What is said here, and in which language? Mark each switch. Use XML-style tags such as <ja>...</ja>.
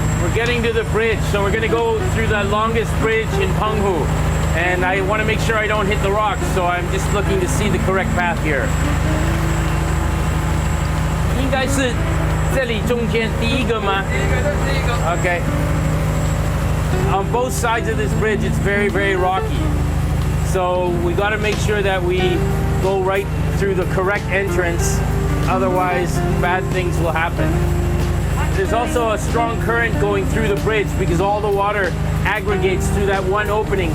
<en>Getting to the bridge, so we're going to go through the longest bridge in Penghu, and I want to make sure I don't hit the rocks, so I'm just looking to see the correct path here.</en> <zh>应该是这里中间第一个吗？第一个。Okay.</zh> <en>On both sides of this bridge, it's very, very rocky, so we got to make sure that we go right through the correct entrance, otherwise bad things will happen. There's also a strong current going through the bridge because all the water aggregates through that one opening.</en>